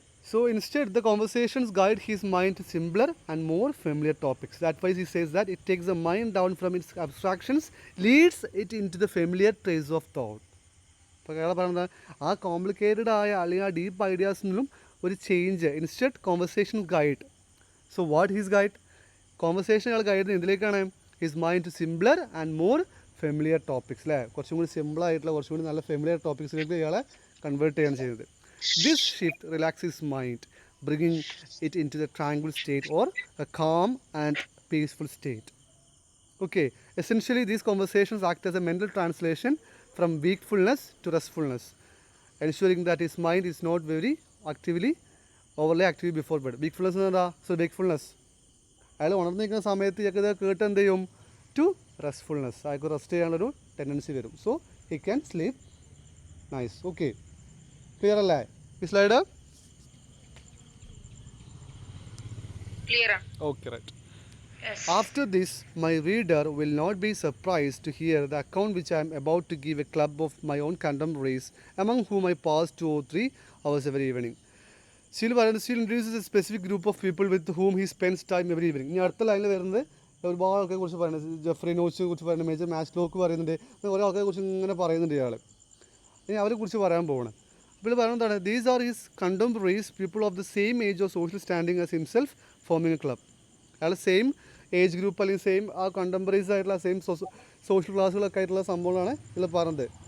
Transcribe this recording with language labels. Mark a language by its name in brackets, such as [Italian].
[English] So instead, the conversations guide his mind to simpler and more familiar topics. That's why he says that it takes the mind down from its abstractions, leads it into the familiar trace of thought. [Malayalam] അപ്പോൾ അയാൾ പറയുന്നത് ആ complicated ആയ അല്ലെങ്കിൽ ആ deep ഐഡിയാസിനും ഒരു change. [English] Instead conversation guide. So what his guide? [Malayalam] Conversation അയാൾ guide എന്തിലേക്കാണ്? [English] his mind to simpler and more familiar topics [Malayalam] അല്ലേ. കുറച്ചും കൂടി സിമ്പിളായിട്ടുള്ള കുറച്ചും കൂടി നല്ല ഫെമിലിയർ ടോപ്പിക്സിലേക്ക് ഇയാളെ കൺവേർട്ട് ചെയ്യാൻ ചെയ്തത്. [English] This shift relaxes mind, bringing it into the tranquil state or a calm and peaceful state. Okay, essentially these conversations act as a mental translation from wakefulness to restfulness. ensuring that his mind is not very actively overly active before bed. [Malayalam] Wakefulness എന്ന് എന്താ? So wakefulness. അയാൾ ഉണർന്നിരിക്കുന്ന സമയത്ത് ഇയാൾക്ക് കേട്ട് എന്ത് ചെയ്യും? To റെസ്റ്റ്ഫുൾനെസ്. അയാൾക്ക് rest ചെയ്യാനുള്ളൊരു ടെൻഡൻസി വരും. [English] So he can sleep nice. Okay, [Malayalam] clear അല്ലേ ഈ slide? [English] Okay, right. Yes. After this, my reader will not be surprised to hear the account which I am about to give a club of my own contemporaries, among whom I pass 2 or 3 hours every evening. Still introduces a specific group of people with whom he spends time every evening. [Malayalam] ഇനി അടുത്ത ലൈനിൽ വരുന്നത് ഒരുപാട് ആൾക്കാരെ കുറിച്ച് പറയുന്നത്, Jeffrey നോച്ചിനെ കുറിച്ച് പറയുന്നത്, മേജർ മാസ്ലോക്ക് പറയുന്നുണ്ട്, കുറേ ആൾക്കാരെ കുറിച്ച് ഇങ്ങനെ പറയുന്നുണ്ട് ഇയാൾ. ഇനി അവരെ കുറിച്ച് പറയാൻ പോകണം. അപ്പോൾ ഇത് പറയുന്നതാണ്, [English] These are his contemporaries, people of the same age of social standing as himself, forming a club. [Malayalam] അയാൾ സെയിം ഏജ് ഗ്രൂപ്പ് അല്ലെങ്കിൽ സെയിം ആ കണ്ടംപററീസ് ആയിട്ടുള്ള സെയിം സോഷ്യൽ ക്ലാസ്സുകളൊക്കെ ആയിട്ടുള്ള സംഭവങ്ങളാണ് ഇതിൽ പറഞ്ഞത്.